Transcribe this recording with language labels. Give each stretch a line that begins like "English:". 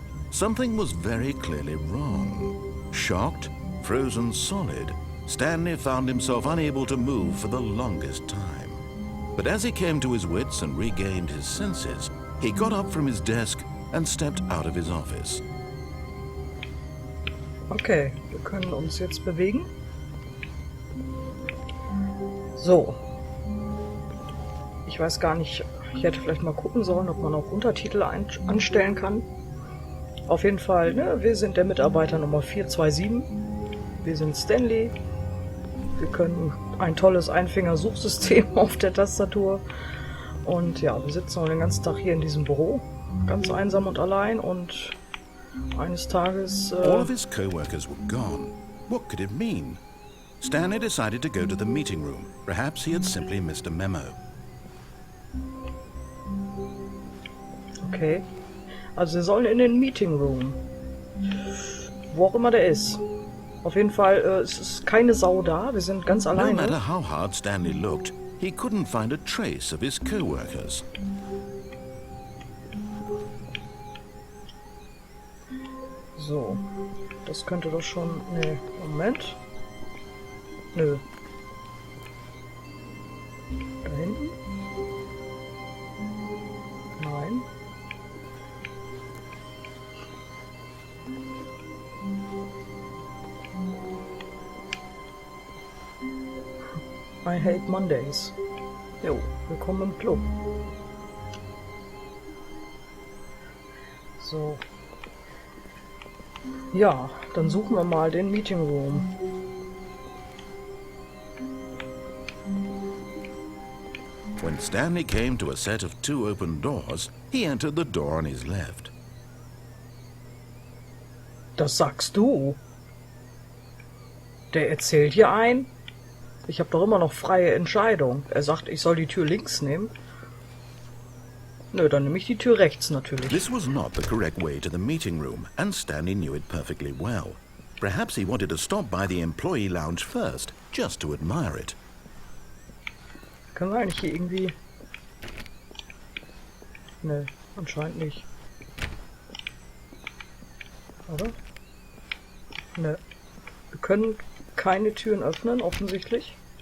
English: Something was very clearly wrong. Shocked, frozen solid, Stanley found himself unable to move for the longest time. But as he came to his wits and regained his senses, he got up from his desk and stepped out of his office.
German: Okay, wir können uns jetzt bewegen. So. Ich weiß gar nicht, ich hätte vielleicht mal gucken sollen, ob man auch Untertitel anstellen kann. Auf jeden Fall, ne, wir sind der Mitarbeiter Nummer 427. Wir sind Stanley. Wir können ein tolles Einfingersuchsystem auf der Tastatur. Und ja, wir sitzen den ganzen Tag hier in diesem Büro. Ganz einsam und allein. Und eines Tages...
English: All of his co-workers were gone. What could it mean? Stanley decided to go to the meeting room. Perhaps he had simply missed a memo.
German: Okay. Also wir sollen in den Meeting Room. Wo auch immer der ist. Auf jeden Fall, es ist keine Sau da. Wir sind ganz alleine.
English: No matter how hard Stanley looked, he couldn't find a trace of his co-workers.
German: So, das könnte doch schon... Nee, Moment. Nö. Da hinten? Nein.
English: I hate Mondays.
German: Jo, willkommen im Club. So. Ja, dann suchen wir mal den Meeting Room.
English: When Stanley came to a set of 2 open doors, he entered the door on his left.
German: Das sagst du? Der erzählt hier ein? Ich habe doch immer noch freie Entscheidung. Er sagt, ich soll die Tür links nehmen. Nö, dann nehme ich die Tür rechts natürlich.
English: This was not the correct way to the meeting room, and Stanley knew it perfectly well. Perhaps he wanted to stop by the employee lounge first, just to admire it.
German: Können wir eigentlich hier irgendwie... Nö, anscheinend nicht. Oder? Nö. Wir können keine Türen öffnen, offensichtlich.